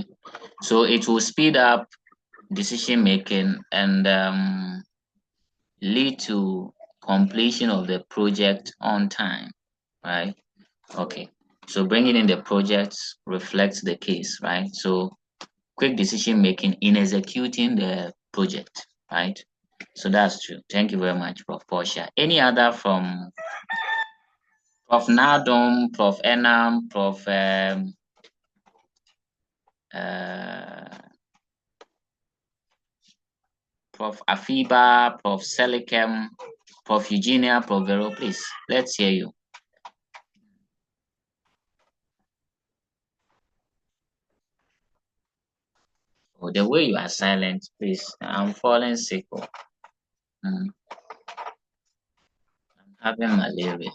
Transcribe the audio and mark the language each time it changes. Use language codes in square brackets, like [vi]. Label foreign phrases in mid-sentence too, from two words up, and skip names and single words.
[en] So it will speed up decision making and lead to completion of the project on time, right? Okay. So bringing in the projects reflects the case, right? So quick decision making in executing the project, right? So that's true. Thank you very much, Prof. Portia. Any other from Prof. Nadom, Prof. Enam, Prof. Prof. Afiba, Prof. Selikem, Prof. Eugenia, Prof. Vero, please, let's hear you. Oh, the way you are silent, please. I'm falling sick. I'm having malaria.